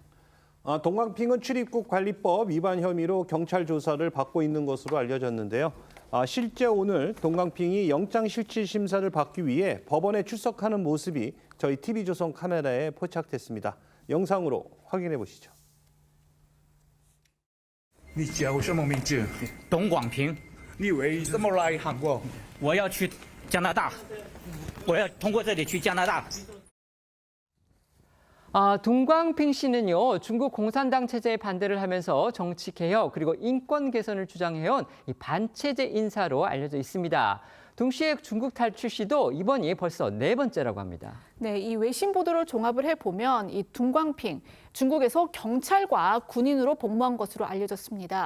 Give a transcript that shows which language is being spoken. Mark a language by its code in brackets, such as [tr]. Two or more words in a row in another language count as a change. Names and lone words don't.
[ko] 동광핑은 출입국 관리법 위반 혐의로 경찰 조사를 받고 있는 것으로 알려졌는데요. 실제 오늘 동광핑이 영장실질심사를 받기 위해 법원에 출석하는 모습이 저희 TV조선 카메라에 포착됐습니다. 영상으로 확인해 보시죠. [zh] 你叫什么名字？董广平。你为什么来韩国？我要去加拿大，我要通过这里去加拿大。 [ko] 동광핑 씨는요, 중국 공산당 체제에 반대를 하면서 정치 개혁 그리고 인권 개선을 주장해온 이 반체제 인사로 알려져 있습니다. 동시에 중국 탈출 시도 이번이 벌써 4번째라고 합니다. 네, 이 외신 보도를 종합을 해보면 이 둥광핑, 중국에서 경찰과 군인으로 복무한 것으로 알려졌습니다.